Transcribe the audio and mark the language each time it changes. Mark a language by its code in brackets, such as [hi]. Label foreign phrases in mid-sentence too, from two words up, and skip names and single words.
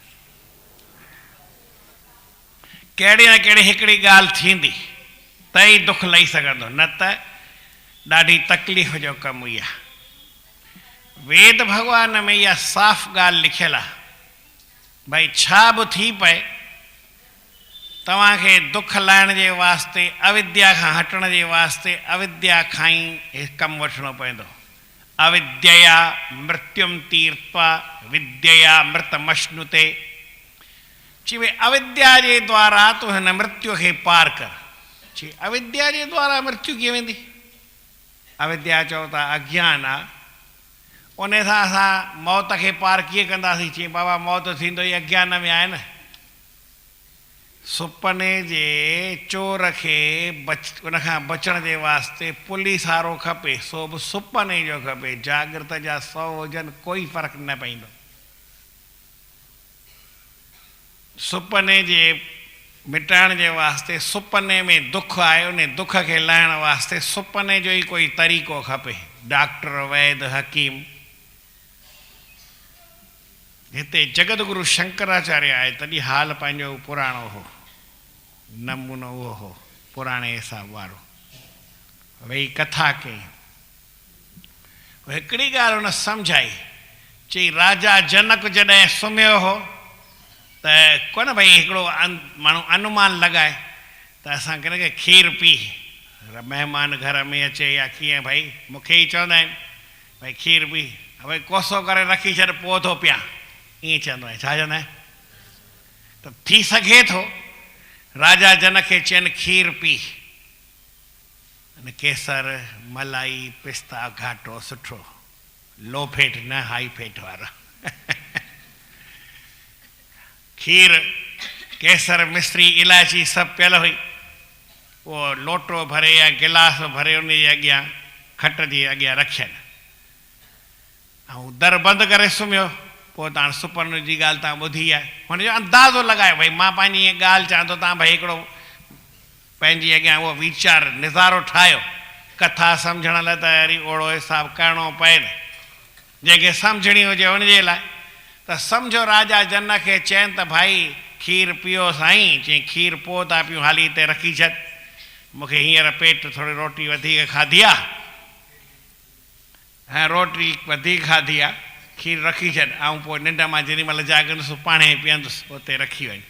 [sd] कहिड़ी न कहिड़ी हिकिड़ी ॻाल्हि थींदी त ई दुख लही सघंदो, न त ॾाढी तकलीफ़ जो कमु इहा। वेद भॻवान में इहा साफ़ ॻाल्हि लिखियलु आहे, भई छा बि थी पए तव्हांखे दुख लाहिण जे वास्ते, अविद्या खां हटण जे वास्ते अविद्या खां ई कमु वठिणो पवंदो। [sa] अविद्यया मृत्युम तीर्त्वा विद्यया मृतमश्नुते। [sd] चई भई अविद्या जे द्वारा तूं हिन मृत्यु खे पार कर। चई अविद्या जे द्वारा मृत्यु कीअं वेंदी? अविद्या चओ था अज्ञान आहे, उन सां असां मौत खे पार कीअं कंदासीं? चई बाबा मौत थींदो ई अज्ञान में आहे न। सुपने जे चोर खे उनखां बचण जे वास्ते पुलिस वारो खपे, सो बि सुपने जो खपे। जागृत जा 100 हुजनि कोई फ़र्क़ु न पवंदो। सुपने जे मिटाइण जे वास्ते, सुपने में दुख आहे, उन दुख खे लाहिण वास्ते सुपने जो ई कोई तरीक़ो खपे। डॉक्टर, वैद, हकीम। हिते जगत गुरु शंकराचार्य आहे, तॾहिं हाल पंहिंजो पुराणो हो, नमूनो उहो हो पुराणे हिसाब वारो। वेही कथा कई, हिकिड़ी ॻाल्हि हुन सम्झाई। चई राजा जनक जॾहिं सुम्हियो हो त कोन भई हिकिड़ो माण्हू अनुमान लॻाए त असां के खीर पी, महिमान घर में अचे या कीअं, भई मूंखे ई चवंदा आहिनि भई खीर पी, भई कोसो करे रखी छॾ पोइ थो पिया, ईअं चवंदो आहे। छा चवंदा आहिनि? त थी सघे थो राजा जनक खे चयनि खीर पी, केसर, मलाई, पिस्ता, घाटो सुठो, [en] low fat [sd] न [en] high fat [sd] वारा। खीर, केसर, मिश्री, इलायची सभु पियल हुई। उहो लोटो भरे या गिलास भरे उन जे अॻियां खट जे अॻियां रखियनि, ऐं दर बंदि करे सुम्हियो। पोइ तव्हां सुपने जी ॻाल्हि तव्हां ॿुधी आहे, हुनजो अंदाज़ो लॻायो भई मां पंहिंजी ईअं ॻाल्हि चवां थो, तव्हां भई हिकिड़ो पंहिंजी अॻियां उहो वीचार निज़ारो ठाहियो। कथा सम्झण लाइ त वरी ओड़ो हिसाबु करिणो पए न, जंहिंखे सम्झणी हुजे उनजे लाइ। त सम्झो राजा जनक खे चयनि त भाई खीर पीओ साईं। चई खीर पोइ था पियूं, हाली हिते रखी छॾ, मूंखे हींअर पेट थोरी रोटी वधीक खाधी आहे, ऐं रोटी वधीक खाधी आहे, खीर रखी छॾ, ऐं पोइ निंड मां जेॾी महिल जाॻंदुसि पाणे ई पीअंदुसि, उते रखी वञ।